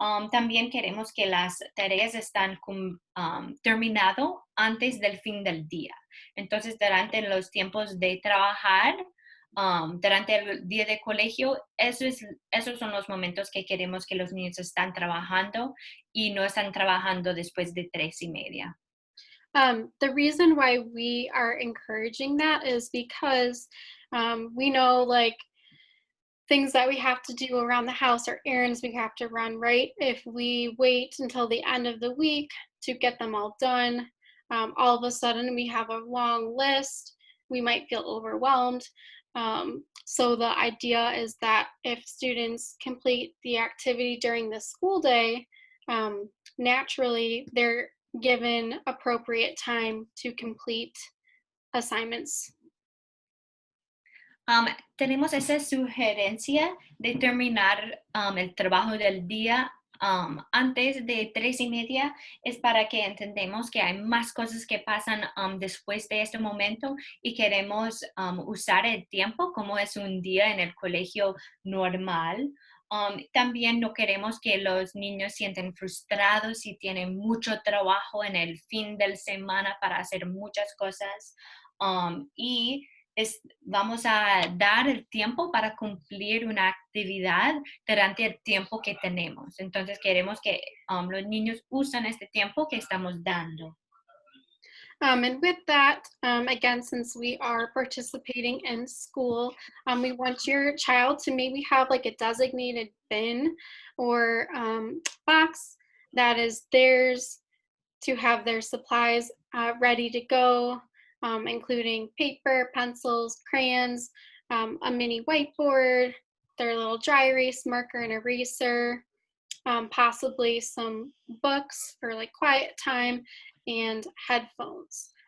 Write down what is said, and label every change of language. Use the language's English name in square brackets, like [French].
[Spanish] También queremos que las tareas están terminado antes del fin del día. Entonces, durante los tiempos de trabajar, durante el día de colegio, esos son los momentos que queremos que los niños están trabajando y no están trabajando después de 3:30. [English] The reason why we are encouraging that is because we know, like, things that we have to do around the house or errands we have to run, right? If we wait until the end of the week to get them all done, all of a sudden we have a long list. We might feel overwhelmed. So the idea is that if students complete the activity during the school day, naturally they're given appropriate time to complete assignments. [Spanish] Tenemos esa sugerencia de terminar el trabajo del día antes de 3:30, es para que entendemos que hay más cosas que pasan después de este momento y queremos usar el tiempo como es un día en el colegio normal. También no queremos que los niños sienten frustrados si tienen mucho trabajo en el fin de semana para hacer muchas cosas. Y vamos a dar el tiempo para cumplir una actividad durante el tiempo que tenemos. Entonces queremos que los niños usen este tiempo que estamos dando. [English] And with that, again, since we are participating in school, we want your child to maybe have like a designated bin or box that is theirs to have their supplies ready to go, including paper, pencils, crayons, a mini whiteboard, their little dry erase marker and eraser, possibly some books for like quiet time, and headphones.